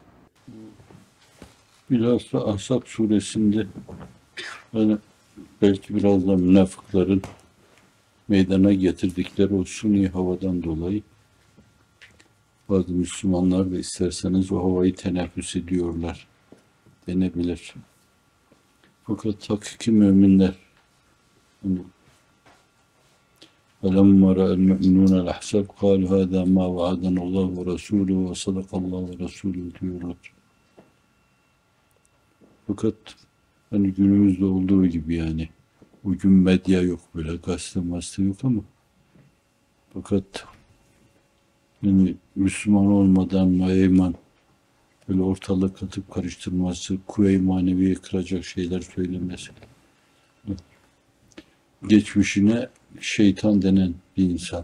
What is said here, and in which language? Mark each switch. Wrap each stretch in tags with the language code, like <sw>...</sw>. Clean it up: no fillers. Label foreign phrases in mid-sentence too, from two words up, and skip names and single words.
<tr>Bilhassa Ahzab suresinde hani belki biraz da münafıkların meydana getirdikleri o suni havadan dolayı bazı Müslümanlar da isterseniz o havayı teneffüs ediyorlar denebilir. Fakat hakiki müminler hani</tr> <ar>فَلَمَّا رَأَى الْمُؤْمِنُونَ الْأَحْزَابَ قَالُوا هَذَا مَا وَعَدَنَا اللّٰهُ وَرَسُولُهُ وَصَدَقَ اللّٰهُ وَرَسُولُهُ</ar> <tr>diyorlar. Fakat hani günümüzde olduğu gibi yani bugün medya yok, böyle gazete yok ama fakat yani Müslüman olmadan Meyman böyle ortalık katıp karıştırması, kuvve-i maneviye kıracak şeyler söylemesi, geçmişine şeytan denen bir insan.</tr>